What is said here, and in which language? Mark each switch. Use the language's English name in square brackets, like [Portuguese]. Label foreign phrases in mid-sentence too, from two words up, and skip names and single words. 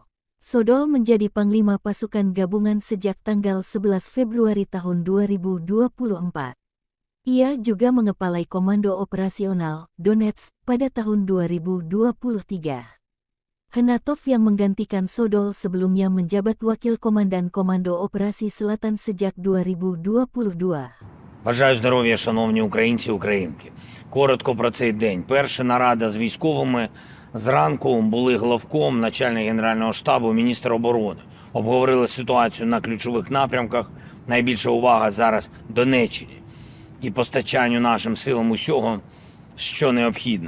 [Indonesian] Sodol menjadi Panglima Pasukan Gabungan sejak tanggal 11 Februari tahun 2024. Ia juga mengepalai Komando Operasional Donetsk pada tahun 2023. Hnatov yang menggantikan Sodol sebelumnya menjabat Wakil Komandan Komando Operasi Selatan sejak 2022. [Ukrainian] Бажаю здоров'я, шановні українці і українки. Коротко про цей день. Перша нарада з військовими зранку були главком, начальник Генерального штабу, міністр оборони. Обговорили ситуацію на ключових напрямках. Найбільша увага зараз Донеччині і постачанню нашим силам усього, що необхідно.